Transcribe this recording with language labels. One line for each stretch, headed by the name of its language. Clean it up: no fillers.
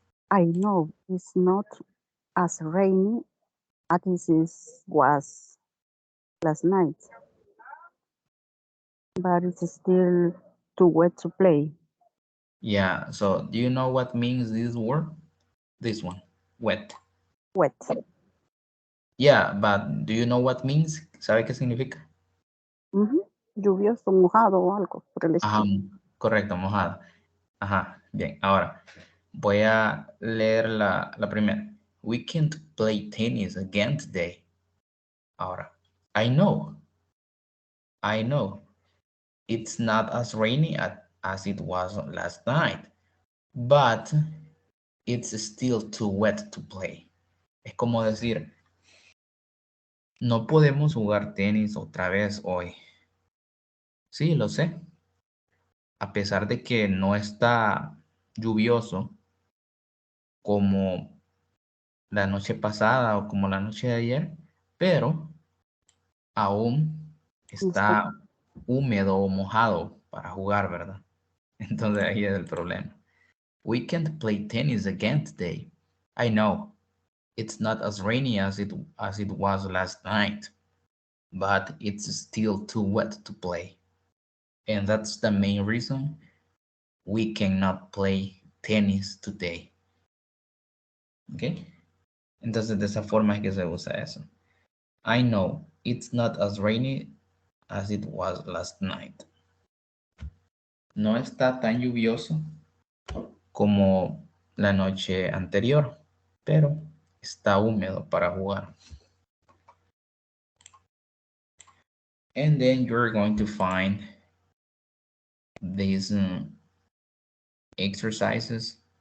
English: I know it's not as rainy as it was last night, but it's still too wet to play. Yeah, so do you know what means this word? This one, wet. Wet. Yeah, but do you know what means?
Spanish: ¿Sabe qué significa? Lluvioso, mojado o algo por el Ajá, estilo. correcto, mojado. Ajá, bien, ahora voy a leer la primera.
English: We can't play tennis again today. Ahora, I know. It's not as rainy as it was last night, but it's still too wet to play.
Spanish: Es como decir, no podemos jugar tenis otra vez hoy. Sí, lo sé. A pesar de que no está lluvioso como la noche pasada o como la noche de ayer, pero aún está húmedo o mojado para jugar, ¿verdad? Entonces ahí es el problema.
English: We can't play tennis again today. I know it's not as rainy as it was last night, but it's still too wet to play. And that's the main reason we cannot play tennis today. ¿Ok?
Spanish: Entonces de esa forma es que se usa eso.
English: I know it's not as rainy as it was last night.
Spanish: No está tan lluvioso como la noche anterior, pero está húmedo para jugar.
English: And then you're going to find these exercises.